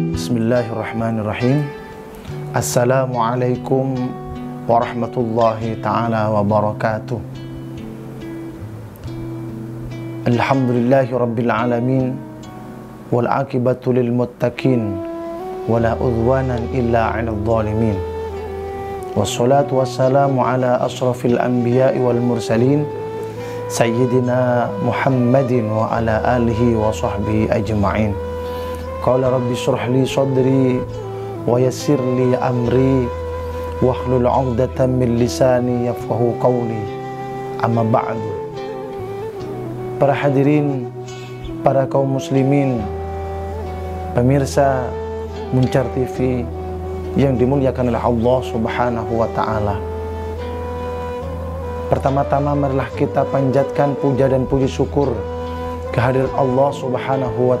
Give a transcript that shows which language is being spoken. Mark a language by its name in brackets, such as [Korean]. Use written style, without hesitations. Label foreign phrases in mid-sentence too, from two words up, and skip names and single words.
[Arabic] بسم الله الرحمن الرحيم. السلام عليكم ورحمة الله تعالى وبركاته. الحمد لله رب العالمين, والعاقبة للمتقين ولا عدوان إلا على الظالمين. والصلاة والسلام على أشرف الأنبياء والمرسلين سيدنا محمد وعلى آله وصحبه أجمعين. قال رب اشرح لي صدري ويسر لي أمري واحلل عقدة من لساني يفقهوا قولي. أما بعد. [Indonesian] Para hadirin, para kaum muslimin, pemirsa Muncar TV yang dimuliakan oleh Allah [Arabic] سبحانه وتعالى. [Indonesian] Pertama-tama marilah kita panjatkan puja dan puji syukur kehadirat Allah [Arabic] سبحانه و